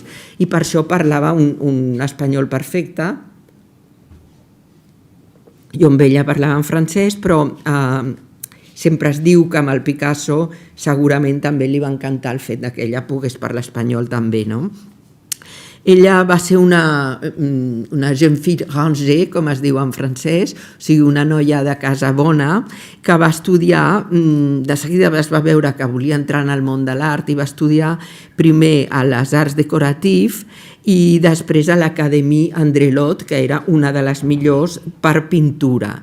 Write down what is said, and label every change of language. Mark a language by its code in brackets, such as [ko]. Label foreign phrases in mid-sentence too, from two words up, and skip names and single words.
[ca] I per això parlava un espanyol perfecte. Jo amb ella parlava en francès, però sempre es diu que amb el Picasso segurament també li va encantar el fet que ella pogués parlar espanyol també, no? Ella va ser una [fr] jeune fille rangée, [ca] com es diu en francès, o sigui, una noia de casa bona, que va estudiar, de seguida es va veure que volia entrar en el món de l'art i va estudiar primer a les Arts Decoratives i després a l'Acadèmie André Lhote, que era una de les millors per pintura.